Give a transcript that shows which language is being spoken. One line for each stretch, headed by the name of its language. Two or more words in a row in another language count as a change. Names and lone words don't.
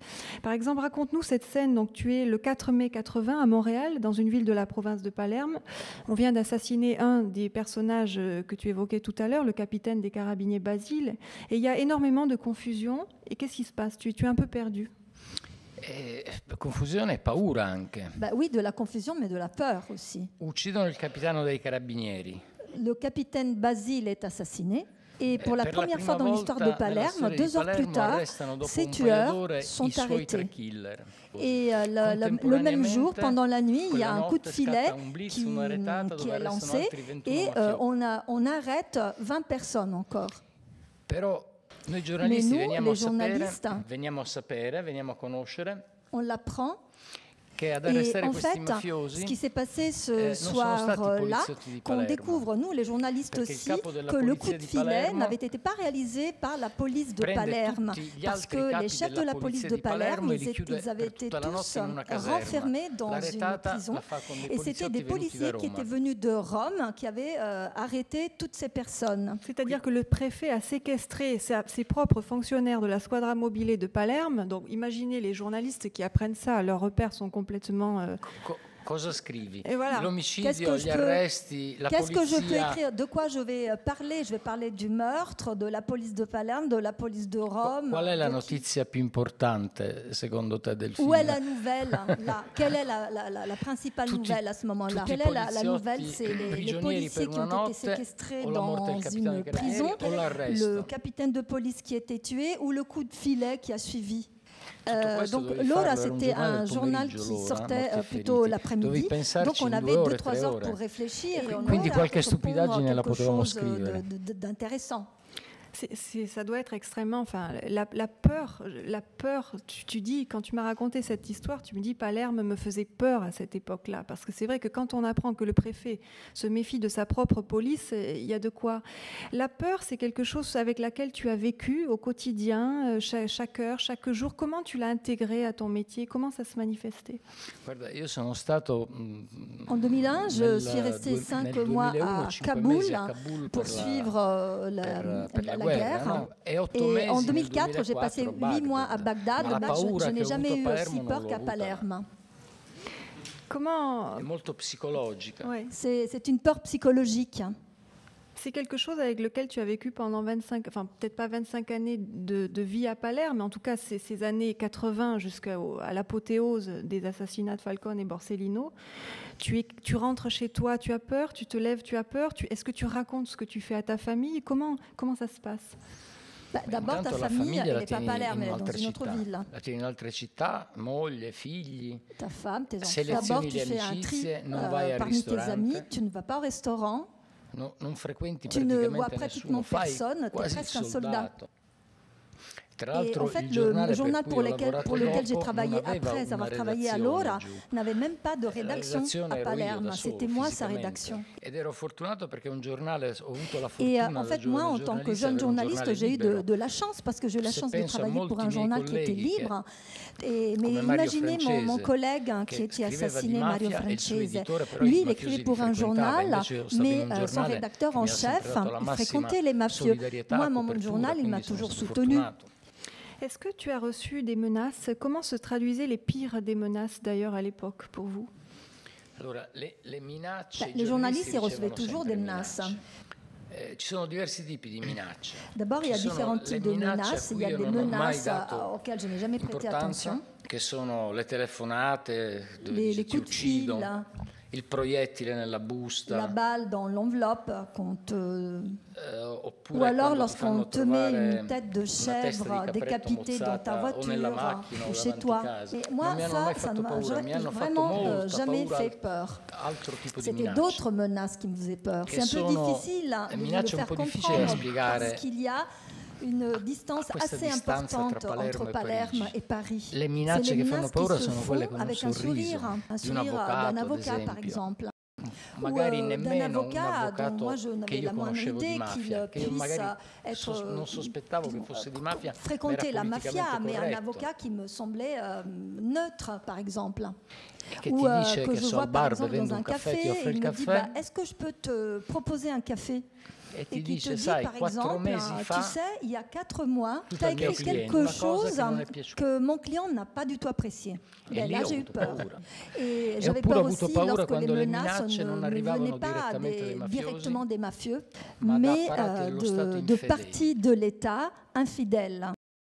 French: Par exemple, raconte-nous cette scène. Donc, tu es le 4 mai 80 à Montréal, dans une ville de la province de Palerme. On vient d'assassiner un des personnages que tu évoquais tout à l'heure, le capitaine des carabiniers Basile. Et il y a énormément de confusion. Et qu'est-ce qui se passe? Tu es un peu perdu.
Italian: Confusione e paura anche.
French: Bah oui, de la confusion, mais de la peur aussi.
Italian: Uccidono il capitano dei carabinieri.
French: Le capitaine Basile est assassiné. Et pour la première fois dans l'histoire de Palerme, 2 heures plus tard, ces tueurs sont arrêtés. Et le même jour, pendant la nuit, il y a un coup de filet qui est lancé et on arrête 20 personnes encore.
Italian: Noi giornalisti
French: Mais nous, les journalistes,
Italian: veniamo a sapere, veniamo a conoscere
French: on l'apprend. Et en fait, ce qui s'est passé ce soir-là, qu'on découvre, nous, les journalistes aussi, que le coup de filet n'avait été pas réalisé par la police de Palerme, parce que les chefs de la police de Palerme, ils avaient été tous renfermés dans une prison, et c'était des policiers qui étaient venus de Rome, qui avaient arrêté toutes ces personnes. C'est-à-dire que le préfet a séquestré ses propres fonctionnaires de la Squadra Mobile de Palerme. Donc, imaginez les journalistes qui apprennent ça, leurs repères sont complètement...
Italian: Cosa scrivi?
French: Voilà.
Italian: L'omicidio, gli arresti, la
French: Qu'est-ce que je peux
Italian: polizia.
French: écrire? De quoi je vais parler? Je vais parler du meurtre, de la police de Palerme, de la police de Rome.
Italian: Qual è la notizia più importante secondo te del film?
French: Où est la nouvelle là? Quelle est la principale nouvelle à ce moment-là? Quelle est la nouvelle? C'est les policiers qui ont été séquestrés dans une prison, le capitaine de police qui a été tué ou le coup de filet qui a suivi. Donc l'Ora, c'était un journal qui sortait plutôt l'après-midi, donc on avait 2-3 heures pour réfléchir et on
Italian: Quindi qualche stupidaggine la potevamo
French: chose
Italian: scrivere.
French: d'intéressant. Ça doit être extrêmement... Enfin, la peur, tu dis, quand tu m'as raconté cette histoire, tu me dis Palerme me faisait peur à cette époque-là. Parce que c'est vrai que quand on apprend que le préfet se méfie de sa propre police, il y a de quoi. La peur, c'est quelque chose avec laquelle tu as vécu au quotidien, chaque heure, chaque jour. Comment tu l'as intégré à ton métier? Comment ça se manifestait?
Italian: Guarda, io sono stato
French: En 2001, je suis resté 5 mois à Kaboul pour suivre la guerre. Et en 2004, j'ai passé 8 mois à Bagdad. Je n'ai jamais eu aussi peur qu'à Palerme. Comment...
Italian: È molto psicologica.
French: Ouais. C'est une peur psychologique. C'est quelque chose avec lequel tu as vécu pendant 25, enfin peut-être pas 25 années de vie à Palerme, mais en tout cas ces années 80 jusqu'à l'apothéose des assassinats de Falcone et Borsellino. Tu rentres chez toi, tu as peur, tu te lèves, tu as peur. Est-ce que tu racontes ce que tu fais à ta famille? Comment ça se passe? D'abord, ta famille, elle n'est pas à Palerme, elle est dans une autre ville.
Italian: La tieni in altre città, moglie, figli.
French: Ta femme, tes enfants.
Italian: Selezioni
French: D'abord, tu
Italian: le
French: fais un tri
Italian: amicizie, non vai al
French: parmi tes
Italian: ristorante.
French: amis, tu ne vas pas au restaurant.
Italian: Non frequenti
French: Tu ne vois
Italian: praticamente
French: pratiquement
Italian: nessuno, fai
French: personne, tu es
Italian: quasi il
French: presque un soldat.
Italian: soldato. Tra
French: Et
Italian: l'altro
French: en fait,
Italian: il
French: le journal
Italian: per
French: pour
Italian: cui ho lavorato
French: lequel j'ai
Italian: dopo
French: travaillé
Italian: non aveva
French: après
Italian: una
French: avoir travaillé à
Italian: redazione
French: l'Ora
Italian: giù.
French: n'avait même pas de rédaction
Italian: redazione
French: à
Italian: ero io
French: Palerme.
Italian: da solo,
French: C'était moi sa
Italian: fisicamente.
French: rédaction.
Italian: Ed ero fortunato perché un giornale, ho avuto la
French: Et
Italian: fortuna
French: en
Italian: da
French: fait, moi,
Italian: giovane
French: en tant que
Italian: giornalista,
French: jeune
Italian: avere un
French: journaliste,
Italian: giornale
French: j'ai eu
Italian: libero.
French: de la chance parce que j'ai eu la
Italian: Se
French: chance de
Italian: penso a
French: travailler pour
Italian: molti
French: un
Italian: miei
French: journal qui était
Italian: colleghi
French: libre. Mais
Italian: come Mario
French: imaginez mon
Italian: Francese,
French: collègue qui
Italian: che
French: était
Italian: scriveva
French: assassiné,
Italian: di
French: Mario
Italian: mafia, e il suo
French: Francese.
Italian: editore, però
French: Lui,
Italian: i
French: il
Italian: mafiosi
French: écrivait
Italian: li
French: pour un
Italian: frequentava,
French: journal,
Italian: invece io stavo in
French: mais
Italian: un
French: son
Italian: giornale
French: rédacteur
Italian: che
French: en
Italian: mi ha sempre
French: chef,
Italian: dato la
French: il
Italian: massima
French: fréquentait les mafieux.
Italian: solidarietà,
French: Moi, mon
Italian: copertura,
French: journal, il m'a
Italian: quindi sono
French: toujours
Italian: stato
French: soutenu.
Italian: fortunato.
French: Est-ce que tu as reçu des menaces? Comment se traduisaient les pires des menaces d'ailleurs à l'époque pour vous?
Italian: Allora, le minacce,
French: Les journalistes, ils
Italian: ricevono
French: recevaient toujours
Italian: sempre
French: des menaces.
Italian: Ci sono diversi tipi di minacce.
French: D'abord, il y a
Italian: Ci sono
French: différents
Italian: le
French: types de
Italian: minacce a
French: menaces. Il
Italian: cui
French: y a
Italian: io
French: des
Italian: non ho mai
French: menaces
Italian: dato
French: auxquelles je n'ai jamais prêté
Italian: importanza,
French: attention.
Italian: che sono le telefonate dove
French: Les
Italian: dice ti
French: coups de fil,
Italian: uccido, il proiettile nella busta,
French: la balle dans l'enveloppe
Italian: oppure
French: ou alors
Italian: quando ti fanno
French: lorsqu'on te met
Italian: trovare
French: une tête de
Italian: una testa di
French: chèvre
Italian: capretto
French: décapitée dans ta
Italian: mozzata o nella
French: voiture
Italian: macchina o
French: ou chez
Italian: davanti
French: toi.
Italian: casa.
French: Et
Italian: Non
French: moi,
Italian: mi hanno mai
French: ça
Italian: fatto
French: ne
Italian: paura, mi
French: m'a
Italian: hanno fatto
French: vraiment
Italian: molta
French: jamais
Italian: paura,
French: fait peur.
Italian: altro tipo di
French: C'était
Italian: minacce.
French: d'autres menaces qui me faisaient peur.
Italian: Che
French: C'est un peu
Italian: sono
French: difficile de le
Italian: minacce un
French: faire
Italian: po' difficili da
French: comprendre
Italian: spiegare.
French: parce qu'il y a une distance
Italian: Questa
French: assez
Italian: distanza
French: importante
Italian: tra Palermo
French: entre
Italian: e
French: Palerme
Italian: Parigi.
French: et Paris.
Italian: Le minacce
French: C'est les
Italian: che fanno
French: menaces
Italian: paura
French: qui se
Italian: sono
French: font
Italian: quelle con un
French: avec un
Italian: sorriso
French: sourire
Italian: di un avvocato,
French: d'un
Italian: ad
French: avocat par
Italian: esempio.
French: exemple.
Italian: magari nemmeno un avvocato che io conoscevo di mafia, che io magari non sospettavo che fosse di mafia,
French: fréquenter la mafia, mais un avocat qui me semblait neutre, par exemple.
Italian: Che ti dice
French: que
Italian: che
French: je vois par exemple dans un café, et il me dit est-ce que je peux te proposer un café? Et qui te dit,
Italian: sai,
French: par exemple,
Italian: fa,
French: tu sais, il y a 4 mois, tu as écrit quelque chose que mon client n'a pas du tout apprécié. Et là, j'ai eu peur. Et j'avais peur aussi lorsque les menaces ne venaient pas directement des mafieux, mais de parties de l'État infidèles.